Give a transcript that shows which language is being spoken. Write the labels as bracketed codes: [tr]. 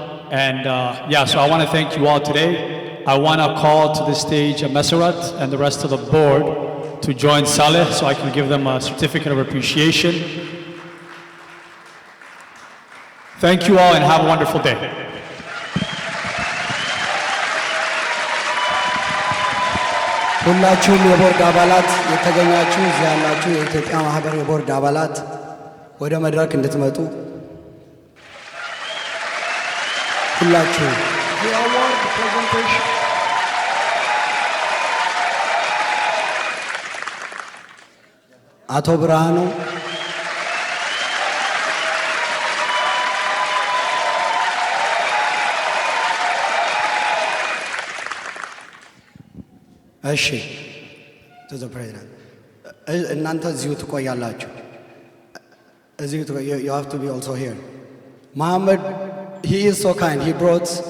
[en] And so I want to thank you all today. I want to call to the stage Meseret and the rest of the board to join Saleh so I can give them a certificate of appreciation. Thank you all and have a wonderful day. [am] ሁላችሁም የቦርድ አባላት የተገኛችሁ እዚህ ያላችሁ የኢትዮጵያ ማህበር የቦርድ አባላት ወደ መድረክ እንድትመጡ ሁላችሁ [en] The award presentation. አቶ ብርሃኑ እሺ to the president [am] እናንተ እዚሁ ትቆያላችሁ እዚሁ [en] you have to be also here Mohammed he is so kind he brought